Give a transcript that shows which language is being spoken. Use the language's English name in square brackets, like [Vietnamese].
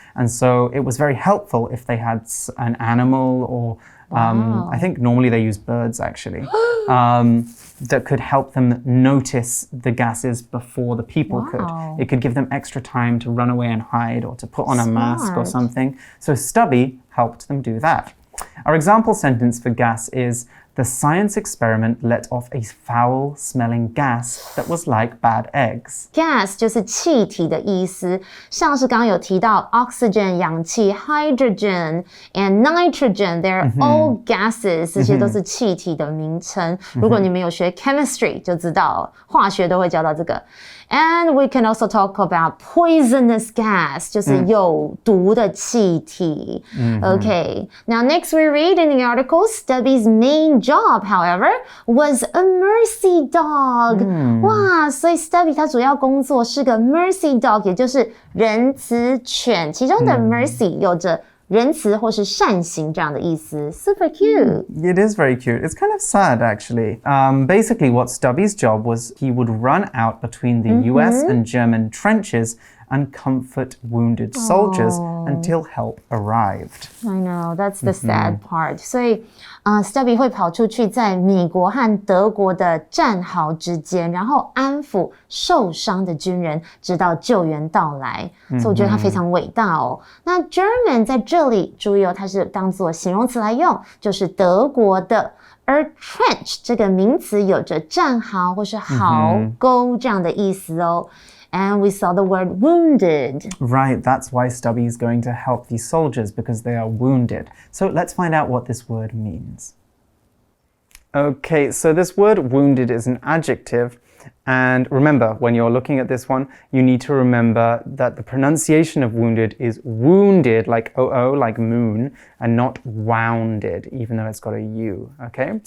[English] And so it was very helpful if they had an animal or I think normally they use birds actually, that could help them notice the gases before the people could. It could give them extra time to run away and hide or to put on a mask or something. So Stubby helped them do that. Our example sentence for gas is, the science experiment let off a foul-smelling gas that was like bad eggs. [Chinese] Gas 就是气体的意思，像是刚刚有提到 oxygen 氧气 [English] hydrogen and nitrogen, they're all gases, [Chinese] 这些都是气体的名称。如果你们有学 chemistry 就知道，化学都会教到这个。 And we can also talk about poisonous gas, 就是有毒的气体。 [English] Okay, now next we read in the article, Stubby's main job, however, was a mercy dog. [Chinese] 哇，所以 Stubby 他主要工作是个 mercy dog, 也就是仁慈犬，其中的 mercy 有着仁慈或是善行这样的意思 [English] Super cute. It is very cute. It's kind of sad, actually. Basically, what Stubby's job was, he would run out between the US and German trenches and comfort wounded soldiers until help arrived. I know, that's the sad part. [Chinese] 所以Stubby 会跑出去在美国和德国的战壕之间，然后安抚受伤的军人，直到救援到来。所以我觉得他非常伟大哦。那 German 在这里注意哦，它是当作形容词来用，就是德国的。而 trench 这个名词有着战壕或是壕沟这样的意思哦。 [English] And we saw the word wounded. Right, that's why Stubby is going to help these soldiers, because they are wounded. So let's find out what this word means. Okay, so this word wounded is an adjective. And remember, when you're looking at this one, you need to remember that the pronunciation of wounded is wounded, like O-O, like moon, and not wounded, even though it's got a U, okay?